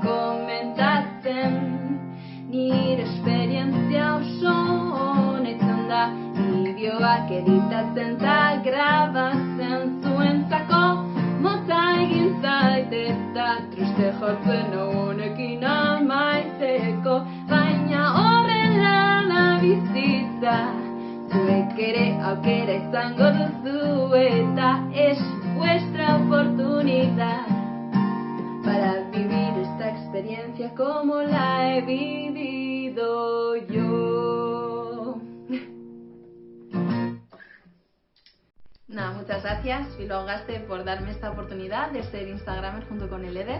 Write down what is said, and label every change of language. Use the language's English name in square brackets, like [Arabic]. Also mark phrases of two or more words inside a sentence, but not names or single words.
[Basque] nire esperientzia oso honetan da bideoak editatzen eta grabatzen zuentzako motza egin zait eta triste jotzen honekin amaitzeko baina horrela da bizitza zuek ere aukera izango duzu eta [Spanish] es vuestra oportunidad para vivir esta experiencia como la he vivido yo. Nada, muchas gracias Bilbao Gazte por darme esta oportunidad de ser Instagramer junto con el Eder.